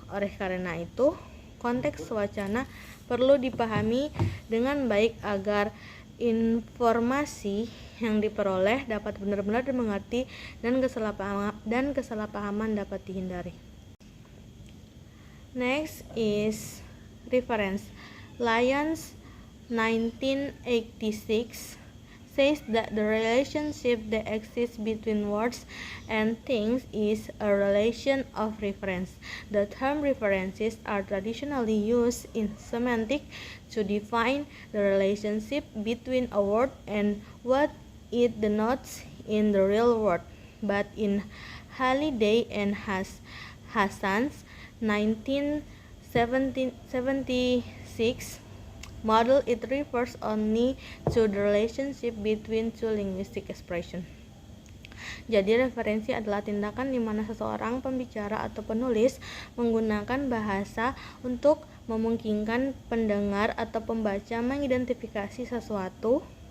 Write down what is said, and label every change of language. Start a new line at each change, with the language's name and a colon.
Indonesian: Oleh karena itu, konteks wacana perlu dipahami dengan baik agar informasi yang diperoleh dapat benar-benar dimengerti dan kesalahpahaman dapat dihindari.
English: Next is reference. Lyons 1986 says that the relationship that exists between words and things is a relation of reference. The term references are traditionally used in semantics to define the relationship between a word and what it denotes in the real world. But in Halliday and Hassan's 1976 model, it refers only to the relationship between two linguistic expressions.
Indonesian: Jadi referensi adalah tindakan di mana seseorang pembicara atau penulis menggunakan bahasa untuk memungkinkan pendengar atau pembaca mengidentifikasi sesuatu.